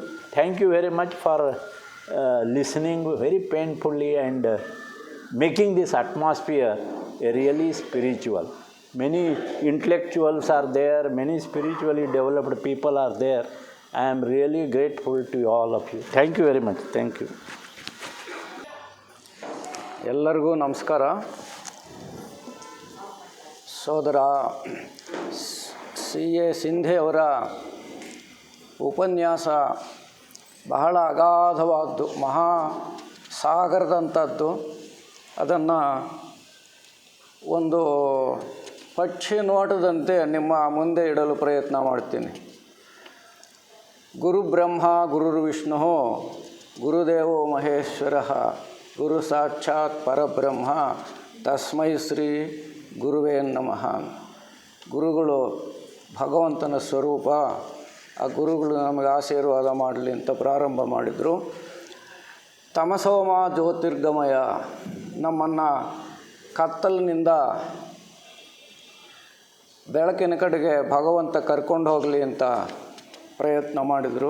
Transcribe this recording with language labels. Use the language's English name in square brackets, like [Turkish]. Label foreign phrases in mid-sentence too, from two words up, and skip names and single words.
[English] Thank you very much for listening very painfully and making this atmosphere really spiritual. Many intellectuals are there, many spiritually developed people are there. I am really grateful to all of you. Thank you very much. Thank you. [Kannada] ಎಲ್ಲರಿಗೂ ನಮಸ್ಕಾರ. ಸೋದರ ಸಿ.ಎ. ಶಿಂಧೆ ಅವರ ಉಪನ್ಯಾಸ ಬಹಳ ಅಗಾಧವಾದ್ದು, ಮಹಾ ಸಾಗರದಂಥದ್ದು. ಅದನ್ನು ಒಂದು ಪಕ್ಷಿ ನೋಟದಂತೆ ನಿಮ್ಮ ಮುಂದೆ ಇಡಲು ಪ್ರಯತ್ನ ಮಾಡ್ತೀನಿ. [Sanskrit] ಗುರು ಬ್ರಹ್ಮ ಗುರುರ್ವಿಷ್ಣು ಗುರುದೇವೋ ಮಹೇಶ್ವರ ಗುರು ಸಾಕ್ಷಾತ್ ಪರಬ್ರಹ್ಮ ತಸ್ಮೈ ಶ್ರೀ ಗುರುವೇ ನಮಃ. [Kannada] ಗುರುಗಳು ಭಗವಂತನ ಸ್ವರೂಪ. ಆ ಗುರುಗಳು ನಮಗೆ ಆಶೀರ್ವಾದ ಮಾಡಲಿ ಅಂತ ಪ್ರಾರಂಭ ಮಾಡಿದರು. [Sanskrit] ತಮಸೋಮ ಜ್ಯೋತಿರ್ಗಮಯ, [Kannada] ನಮ್ಮನ್ನು ಕತ್ತಲಿನಿಂದ ಬೆಳಕಿನ ಕಡೆಗೆ ಭಗವಂತ ಕರ್ಕೊಂಡು ಹೋಗಲಿ ಅಂತ ಪ್ರಯತ್ನ ಮಾಡಿದರು.